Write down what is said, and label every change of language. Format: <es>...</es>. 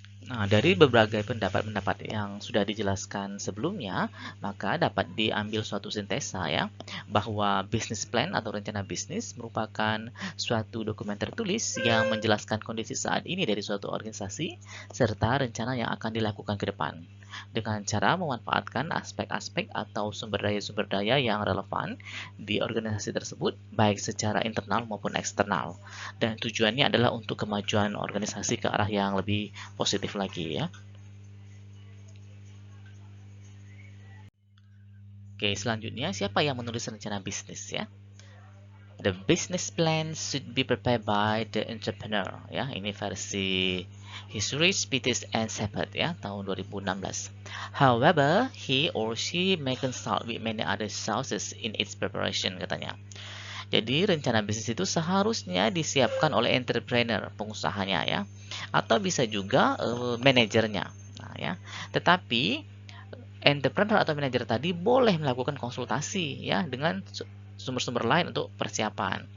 <id>Nah, dari berbagai pendapat-pendapat yang sudah dijelaskan sebelumnya, maka dapat diambil suatu sintesa ya, bahwa business plan atau rencana bisnis merupakan suatu dokumen tertulis yang menjelaskan kondisi saat ini dari suatu organisasi serta rencana yang akan dilakukan ke depan, dengan cara memanfaatkan aspek-aspek atau sumber daya yang relevan di organisasi tersebut, baik secara internal maupun eksternal. Dan tujuannya adalah untuk kemajuan organisasi ke arah yang lebih positif lagi ya. Oke, selanjutnya siapa yang menulis rencana bisnis ya?</id> <en>The business plan should be prepared by the entrepreneur ya.</en> <id>Ini versi History, Peters and Shepard ya, tahun 2016.</id> <en>However, he or she may consult with many other sources in its preparation, katanya.</en> <id>Jadi rencana bisnis itu seharusnya disiapkan oleh entrepreneur, pengusahanya ya, atau bisa juga manajernya. Nah, ya. Tetapi entrepreneur atau manajer tadi boleh melakukan konsultasi ya dengan sumber-sumber lain untuk persiapan.</id>